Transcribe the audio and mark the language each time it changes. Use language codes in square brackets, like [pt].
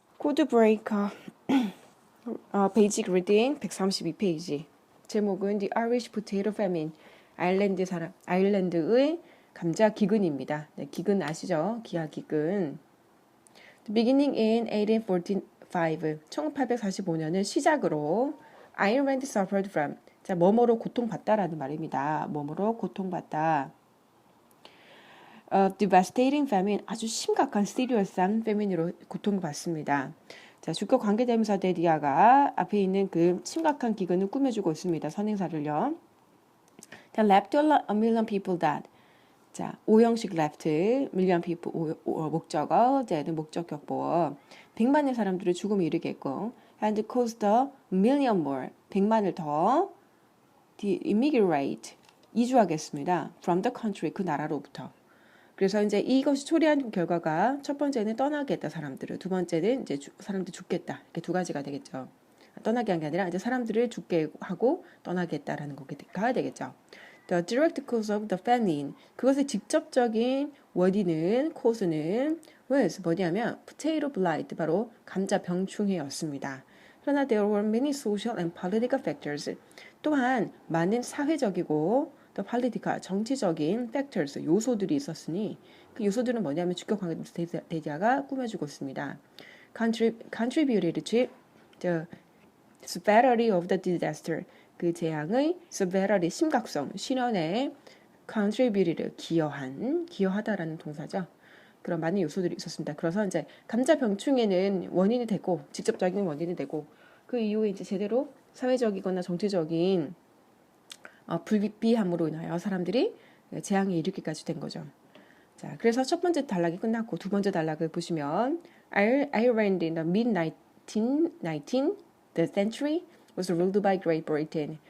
[ko] 코드 브레이커 베이직 리딩 132페이지. 제목은 [en] The Irish Potato Famine. [ko] 아일랜드의 감자 기근입니다. 네, 기근 아시죠? 기아 기근. [en] Beginning in 1845. [ko] 1845년을 시작으로 [en] Ireland suffered from. [ko] 자, 뭐뭐로 고통받다라는 말입니다. 뭐뭐로 고통받다. [en] devastating famine, [ko] 아주 심각한 serious한 famine으로 고통받습니다. 자, 주격 관계대명사 데디아가 앞에 있는 그 심각한 기근을 꾸며주고 있습니다. 선행사를요. [en] Then left a million people died. [ko] 자, 오형식 left, million people, 목적어, dead, 목적격 보어. 100만의 사람들을 죽음에 이르게 했고, [en] and caused a million more, [ko] 100만을 더 immigrate, 이주하겠습니다. [en] from the country, [ko] 그 나라로부터. 그래서 이제 이것이 초래한 결과가 첫 번째는 떠나겠다 사람들을, 두 번째는 이제 사람들 죽겠다, 이렇게 두 가지가 되겠죠. 떠나게 한 게 아니라 이제 사람들을 죽게 하고 떠나겠다라는 거가 되겠죠. [en] The direct cause of the famine, [ko] 그것의 직접적인 원인은 cause는 was 뭐냐면 potato blight, 바로 감자 병충해였습니다. 그러나 [en] there were many social and political factors, [ko] 또한 많은 사회적이고 또 political, 정치적인 factors, 요소들이 있었으니 그 요소들은 뭐냐면 주격 관계대명사 데디아가 꾸며주고 있습니다. [en] contributed to the severity of the disaster, [ko] 그 재앙의 severity, 심각성, 실현에 contributed, 기여하다라는 동사죠. 그런 많은 요소들이 있었습니다. 그래서 이제 감자 병충해는 원인이 되고, 직접적인 원인이 되고, 그 이후에 이제 제대로 사회적이거나 정치적인 불비함으로 인하여 사람들이 재앙에 이르기까지 된 거죠. 자, 그래서 첫 번째 단락이 끝났고 두 번째 단락을 보시면 [en] Ireland in the mid-19th century was ruled by Great Britain.